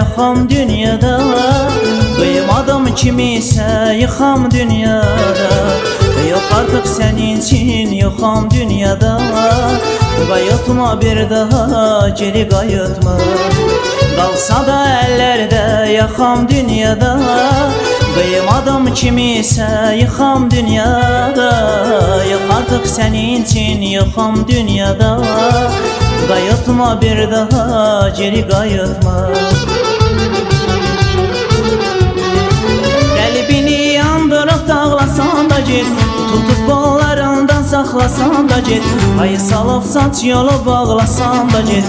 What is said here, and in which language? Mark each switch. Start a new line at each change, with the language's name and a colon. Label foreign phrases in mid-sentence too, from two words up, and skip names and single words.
Azerbaijani: yıxam dünyada. Kıymadım kimisə yıxam dünyada.
Turkish: Yok artık senin için
Azerbaijani: yoxam dünyada. Qayıtma bir daha geri qayıtma. Qalsa da əllərdə yaxam dünyada. Kıymadım kimisə yıxam dünyada.
Turkish: Yok artık senin için
Azerbaijani: yoxam dünyada. Qayıtma bir daha geri qayıtma. Qəlbini yandırıb dağlasan da get, tutup qollarından saxlasan da get, ay salıb saç yolu bağlasan da get.